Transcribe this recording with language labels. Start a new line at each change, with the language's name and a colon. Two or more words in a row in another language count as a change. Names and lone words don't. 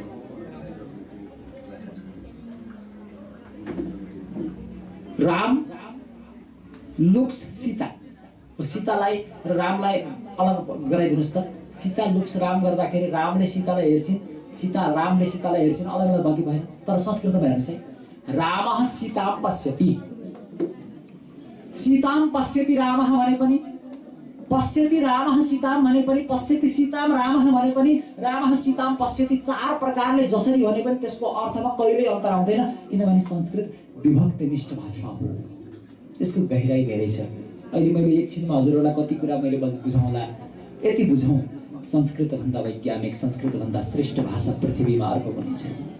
Nepali: राम लुक्स सीता, सीतालाई र रामलाई अलग गराइदिनुस् त। सीता लुक्स राम गर्दाखेरि रामले सीतालाई हेर्छिन्, सीता रामले सीतालाई हेर्छिन्, अलग अलग बाँकी भएन। तर संस्कृतमा हेर्नुहोस् है,
Sanskrit: रामः सीतां पश्यति, सीतां पश्यति रामः
Nepali: भने पनि,
Sanskrit: पश्यति रामः सीतां
Nepali: भने पनि,
Sanskrit: पश्यति सीतां रामः
Nepali: भने पनि,
Sanskrit: रामः सीतां पश्यति,
Nepali: चार प्रकारले जसरी भने पनि त्यसको अर्थमा कहिल्यै अन्तर आउँदैन, किनभने संस्कृत विभक्तिनिष्ठ भाषा हो, त्यसको गहिराई धेरै छ। अहिले मैले एकछिनमा हजुरहरूलाई कति कुरा मैले बुझाउँला, यति बुझौँ, संस्कृत भन्दा वैज्ञानिक, संस्कृत भन्दा श्रेष्ठ भाषा पृथ्वीमा अर्को पनि छैन।